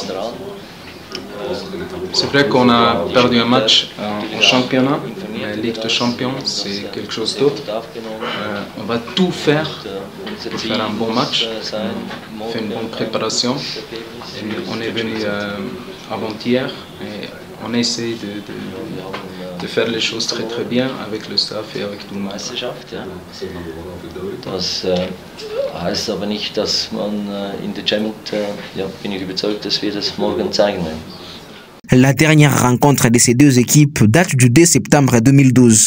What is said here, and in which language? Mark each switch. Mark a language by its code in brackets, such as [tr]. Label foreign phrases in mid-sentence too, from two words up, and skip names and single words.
[fr] C'est vrai qu'on a perdu un match en championnat, mais Ligue des Champions, c'est quelque chose d'autre. On va tout faire pour faire un bon match, faire une bonne préparation. Et on est venu avant-hier et on essaie de faire les choses très très bien avec le staff et avec tout le monde. [de] Das heißt aber nicht, dass man in der Champions, bin ich überzeugt, dass wir das morgen zeigen werden. [fr] La dernière rencontre de ces deux équipes date du 2 septembre 2012.